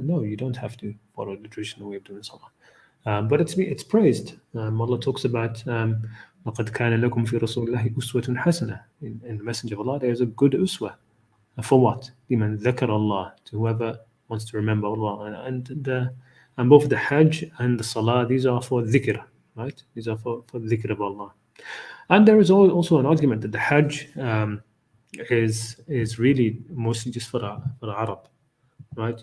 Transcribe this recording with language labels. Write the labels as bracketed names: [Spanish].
[English] No, you don't have to follow the traditional way of doing Salah. But it's praised. Allah talks about [Arabic] لَقَدْ كَانَ لَكُمْ فِي رَسُولِ اللَّهِ أُسْوَةٌ حَسَنَةٌ. [English] In the Messenger of Allah, there is a good uswa. For what? [Arabic] لمن ذكر [English] Allah, to whoever wants to remember Allah. And both the Hajj and the Salah, these are for dhikr, right? These are for dhikr of Allah. And there is also an argument that the Hajj is really mostly just for the Arab, right?